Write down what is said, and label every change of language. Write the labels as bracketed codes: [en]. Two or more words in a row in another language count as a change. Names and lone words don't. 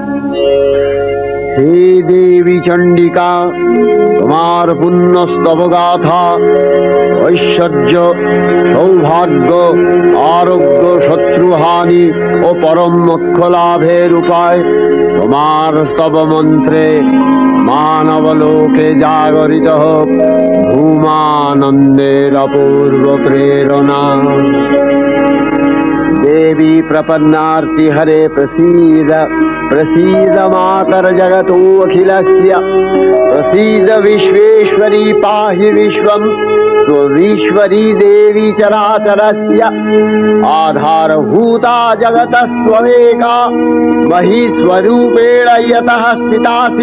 [bn] হে দেবী চণ্ডিকা, তোমার পুণ্যস্তব গাথা, ঐশ্বর্য, সৌভাগ্য, আরোগ্য, শত্রুহানি ও পরম মোক্ষ লাভের উপায়, তোমার স্তব মন্ত্রে মানবলোকে জাগরিত হোক ভূমানন্দের অপূর্ব प्रेरणा। [sa] देवी प्रपन्नार्ति हरे प्रसीद प्रसीद मातर जगतो अखिलस्य प्रसीद विश्वेश्वरी पाहि विश्वं स्वविश्वरी देवी चराचरस्य आधारभूता जगतस्त्वमेका महीस्वरूपेण यतः स्थितासि